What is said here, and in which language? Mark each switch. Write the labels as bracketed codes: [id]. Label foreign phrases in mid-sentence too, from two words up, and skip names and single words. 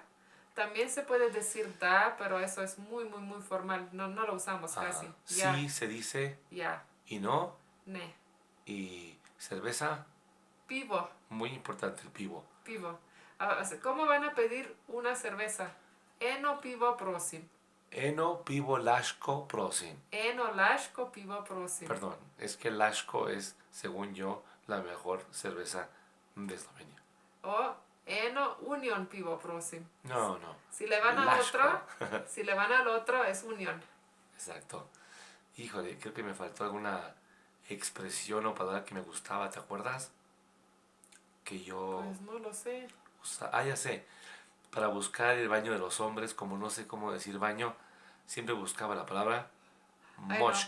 [es] También se puede decir da, pero eso es muy formal. No lo usamos casi. Ya. Sí se dice. Ya. ¿Y no? Ne. ¿Y cerveza? Pivo. Muy importante el pivo. Pivo. ¿Cómo van a pedir una cerveza? [sl] Eno pivo prosim. Eno pivo lashko prosim. Eno lashko pivo prosim. [es] Perdón, es que lashko es, según yo, la mejor cerveza de Eslovenia. [sl] O eno union pivo prosim. [es] No. Si le van al otro, es union. Exacto. Híjole, creo que me faltó alguna expresión o palabra que me gustaba, ¿te acuerdas? Que yo... Pues no lo sé. Ya sé. Para buscar el baño de los hombres, como no sé cómo decir baño, siempre buscaba la palabra moshki.